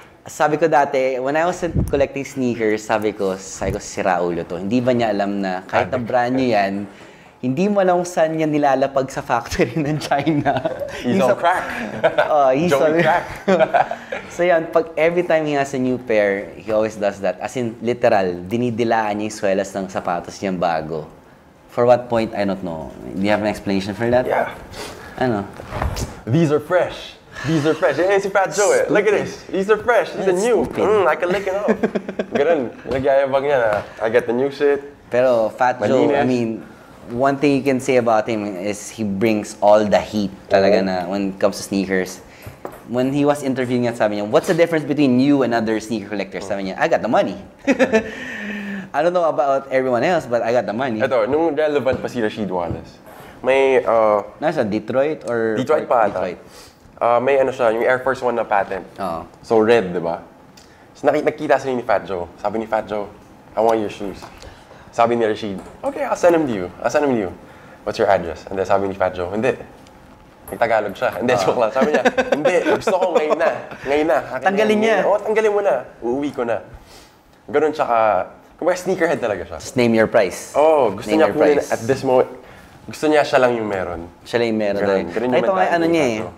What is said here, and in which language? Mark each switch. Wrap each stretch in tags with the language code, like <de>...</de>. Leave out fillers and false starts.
<tl>Sabi ko dati,</tl> <en>when I was collecting sneakers,</en> <tl>sabi ko, sira ulo to. Hindi ba niya alam na kahit na brand new yan, hindi mo alam saan niya nilalapag sa factory ng China.</tl> <en>He's on crack. He's on crack. So yan, every time he has a new pair, he always does that.</en> <tl>As in, literal, dinidilaan niya yung swelas ng sapatos niyang bago.</tl> <en>For what point, I don't know. Do you have an explanation for that? Yeah.</en> <tl>Ano?</tl> <en>These are fresh.</en> <tl>Si Fat Joe eh.</tl> <en>Look at this. These are fresh. These are new. I can lick it off. Ganun.</en> <tl>Nagyayabang niya na,</tl> <en>I get the new shit. Pero Fat Joe, I mean, one thing you can say about him is he brings all the heat talaga na when it comes to sneakers. When he was interviewing niya, sabi niya, what's the difference between you and other sneaker collectors?</en> <tl>Sabi niya,</tl> <en>I got the money. I don't know about everyone else, but I got the money.</en> <tl>Ito, nung relevant pa si Rasheed Wallace, may... Nasa Detroit or... Detroit pa ata. Detroit. May siya, yung Air Force One na patent.</tl> <en>So red,</en> <tl>di ba? So nakita sila ni Fat Joe. Sabi ni Fat Joe,</tl> <en>I want your shoes. Sabi ni Rasheed, okay, I'll send them to you. What's your address? And then</en> <tl>sabi ni Fat Joe, hindi. Nagtagalog siya. Hindi, joke lang. Sabi niya, hindi, gusto ko ngayon na. Tanggalin niya. Tanggalin mo na. Uuwi ko na. Ganun siya ka, kumbaga sneakerhead talaga siya.</tl> <en>Just name your price.</en> <tl>Gusto niya kunin</tl> <en>at this moment.</en> <tl>Gusto niya siya lang yung meron. Siya lang yung meron. Ganun yung mentality niya eh.</tl>